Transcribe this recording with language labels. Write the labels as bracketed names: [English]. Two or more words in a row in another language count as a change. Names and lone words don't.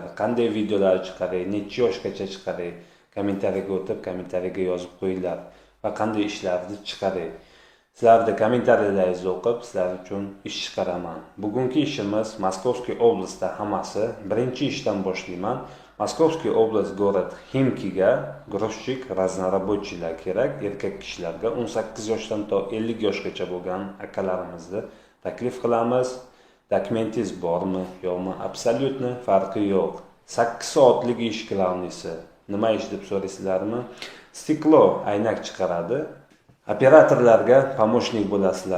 [Uzbek] Qanday videolar chiqaray, necha yoshgacha chiqaray, kommentariyaga o'tib, kommentariyaga yozib qo'yinglar va qanday ishlarni chiqaray. Sizlarni kommentariyalarni o'qib, sizlar uchun ish chiqaraman. Bugungi ishimiz Moskovskiy oblastda hammasi. Birinchi ishdan boshlayman. Moskovskiy oblast, [Russian] город Ximkiga грузчик, [Uzbek] разнорабочийlar kerak, erkak kishilarga 18 yoshdan to 50 yoshgacha bo'lgan akalarimizni taklif qilamiz. Dokumentingiz bormi, yo'qmi? Absolyutni farqi yo'q. 8 soatlik ish qilamizsiz. Nima ish deb so'raysizlarmi? Stiklo aynak chiqaradi. Operatorlarga pomochnik bo'lasizlar.